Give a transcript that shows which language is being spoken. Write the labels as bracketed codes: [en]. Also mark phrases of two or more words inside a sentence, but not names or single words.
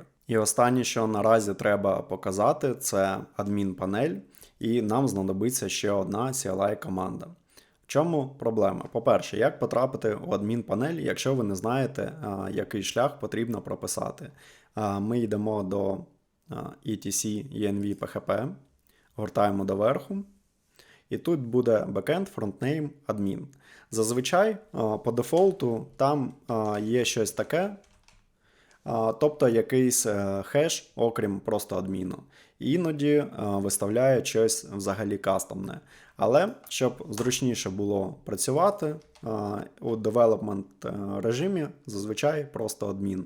[uk] І останнє, що наразі треба показати, це адмін-панель, і нам знадобиться ще одна CLI-команда. В чому проблема? По-перше, як потрапити у адмін-панель, якщо ви не знаєте, який шлях потрібно прописати. Ми йдемо до etc env php, гортаємо доверху, і тут буде backend, frontname, admin. Зазвичай по дефолту там є щось таке, тобто якийсь хеш, окрім просто адміну. Іноді виставляє щось взагалі кастомне. Але, щоб зручніше було працювати, у development режимі зазвичай просто адмін.